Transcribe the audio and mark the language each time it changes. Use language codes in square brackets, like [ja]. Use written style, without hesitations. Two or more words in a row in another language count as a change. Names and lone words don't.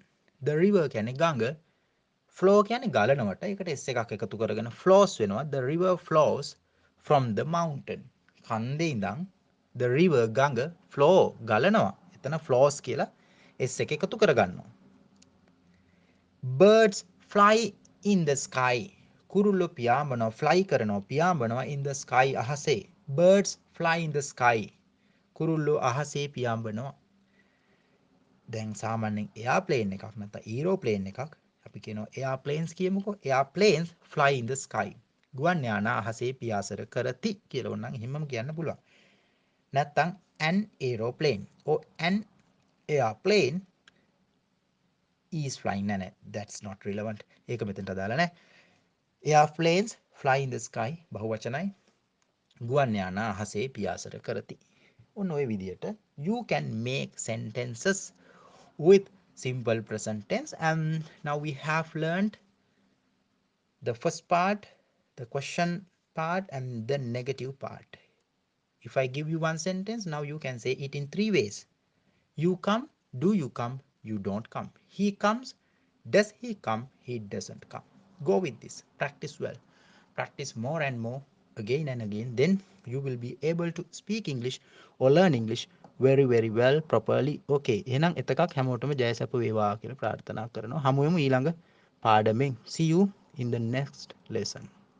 [en] The river [si] කියන්නේ ගඟ. flow කියන්නේ ගලනවට. ඒකට s එකක් එකතු කරගෙන flows වෙනවා. [en] The river flows from the mountain. [si] කන්දේ ඉඳන් [en] the river [si] ගඟ flow ගලනවා. එතන flows කියලා s එක එකතු කරගන්නවා. [en] Birds fly in the sky. [si] කුරුල්ලෝ පියාඹනවා, fly කරනවා, පියාඹනවා [en] in the sky [si] අහසේ. [en] Birds fly in the sky. [si] කුරුල්ලෝ අහසේ පියාඹනවා. දැන් සාමාන්‍යයෙන් airplane එකක් නැත්නම් aeroplane එකක් අපි කියනවා airplanes කියමුකෝ. [en] airplanes fly in the sky. [si] ගුවන් යානා අහසේ පියාසර කරති කියලා ඕනනම් එහෙමම කියන්න පුළුවන්. [en] නැත්නම් an aeroplane or an airplane is flying. නෑ that's not relevant. [si] ඒක මෙතනට අදාළ නෑ. [en] airplanes fly in the sky බහුවචනයි. [si] ගුවන් යානා අහසේ පියාසර කරති. ඔන්න ඔය විදියට [en] you can make sentences with simple present tense. And now we have learned the first part, the question part and the negative part. If I give you one sentence, now you can say it in three ways. You come, do you come, you don't come. He comes, does he come, he doesn't come. Go with this, practice well. Practice more and more again and again. Then you will be able to speak English or learn English very very well properly. Okay. [si] එහෙනම් එතකක් හැමෝටම ජයසප වේවා කියලා ප්‍රාර්ථනා කරනවා. හමු වෙමු ඊළඟ පාඩමෙන්. [en] See you in the next lesson.